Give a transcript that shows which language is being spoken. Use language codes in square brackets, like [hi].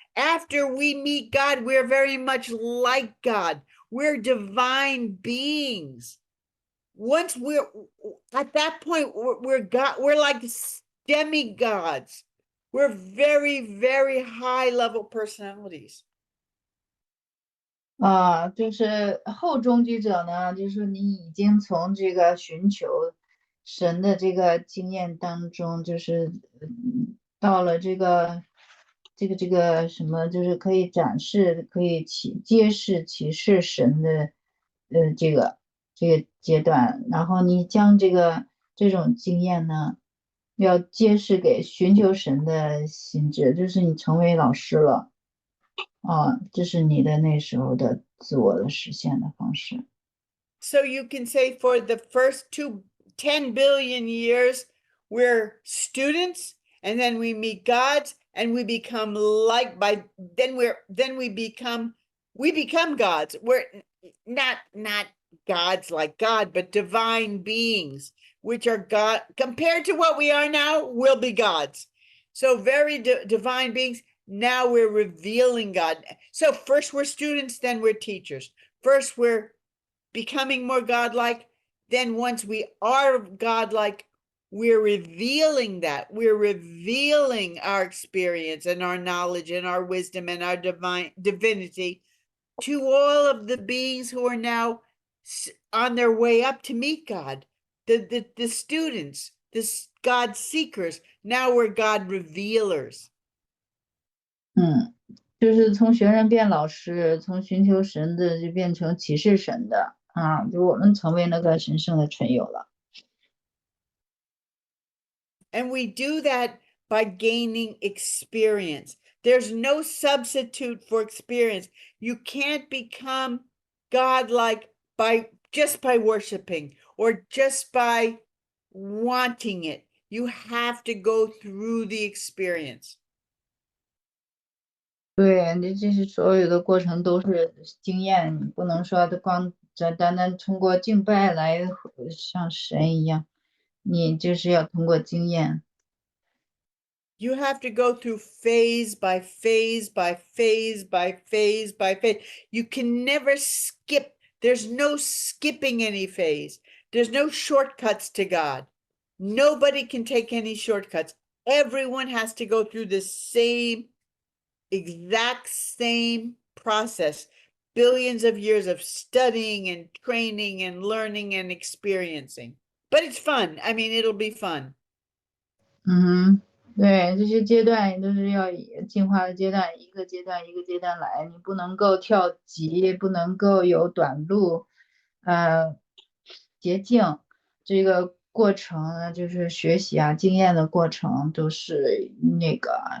[en] After we meet God, we're very much like God. We're divine beings. Once we're at that point, we're God. We're like demigods. We're very, very high level personalities. [zh] 就是后中居者呢，就是你已经从这个寻求神的这个经验当中，就是到了这个什么，就是可以展示，可以揭示启示神的这个阶段，然后你将这种经验呢，要揭示给寻求神的心智，就是你成为老师了啊，这是你的那时候的自我的实现的方式。 [en] So you can say for the first 10 billion years, we're students, and then we meet God, and we become then we become gods. We're not gods like God, but divine beings, which are God compared to what we are now, we'll be gods. So very divine beings. Now we're revealing God. So first we're students, then we're teachers. First we're becoming more godlike. Then once we are godlike, we're revealing that. We're revealing our experience and our knowledge and our wisdom and our divinity to all of the beings who are now on their way up to meet God. The students, the God seekers. Now we're God revealers. [zh] 就是从学生变老师，从寻求神的就变成启示神的啊，就我们成为那个神圣的存有了。 [en] And we do that by gaining experience. There's no substitute for experience. You can't become godlike just by worshiping or just by wanting it. You have to go through the experience. [zh] 对，你这是所有的过程都是经验，你不能说光单单通过敬拜来像神一样，你就是要通过经验。 [en] You have to go through phase by phase by phase by phase by phase. You can never skip. There's no skipping any phase. There's no shortcuts to God. Nobody can take any shortcuts. Everyone has to go through the exact same process. Billions of years of studying and training and learning and experiencing. But it's fun. I mean, it'll be fun. [zh] 对，这些阶段也都是要进化的阶段，一个阶段一个阶段来，你不能够跳级，不能够有短路，捷径。这个过程呢，就是学习啊，经验的过程都是那个，